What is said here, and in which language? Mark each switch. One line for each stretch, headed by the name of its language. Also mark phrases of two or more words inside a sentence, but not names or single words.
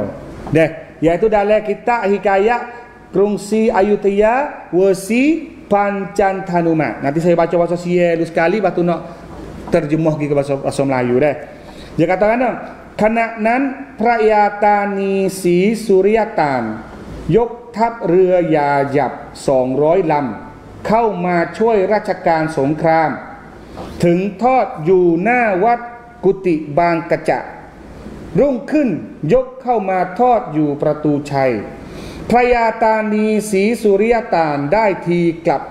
Malay: Dah, iaitu dalam kitab hikayat Krungsi Ayutthaya Wesi Pancantanuma. Nanti saya baca bahasa sia dulu sekali, lepas tu nak terjemah ke bahasa Melayu dah. Dia kata
Thai: ครั้นนั้นพระยาตานีศรีสุริยตาน ยก ทัพเรือยาหยับ200 ลำเข้ามาช่วยราชการสงครามถึงทอดอยู่หน้าวัดกุฏิบางกระจะ รุ่งขึ้นยกเข้ามาทอดอยู่ประตูชัยพระยาตานีศรีสุริยตานได้ทีกลับ